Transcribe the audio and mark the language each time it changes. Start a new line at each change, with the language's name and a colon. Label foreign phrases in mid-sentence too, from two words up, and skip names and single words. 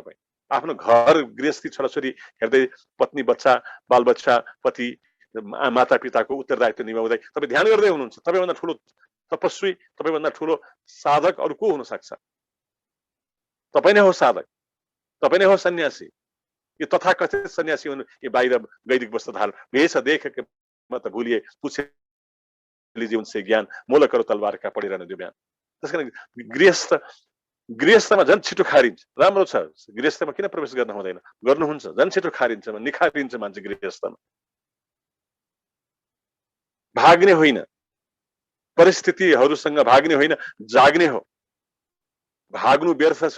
Nepali: तपाईँ आफ्नो घर गृहस्थी छोराछोरी हेर्दै, पत्नी बच्चा बालबच्चा पति माता पिताको उत्तरदायित्व निभाउँदै तपाईँ ध्यान गर्दै हुनुहुन्छ। तपाईँभन्दा ठुलो तपस्वी, तपाईँभन्दा ठुलो साधक अरू को हुन सक्छ? तपाईँ नै हो साधक, तपाईँ नै हो सन्यासी। यो तथाकथित सन्यासी हुनु, यो बाहिर गैरिक वस्त्र धारण भेष
Hindi: देख के मत भूलिए, पूछे लीजिए उनसे ज्ञान, मोल करो तलवार का पड़े रहने दो बयान।
Nepali: त्यसकारण गृहस्थ गृहस्थमा झन् छिटो खारिन्छ। राम्रो छ, गृहस्थमा किन प्रवेश गर्न हुँदैन? गर्नुहुन्छ, झन् छिटो खारिन्छ, निखारिन्छ मान्छे गृहस्थमा। भाग्ने होइन, परिस्थितिहरूसँग भाग्ने होइन, जाग्ने हो। भाग्नु व्यर्थ छ।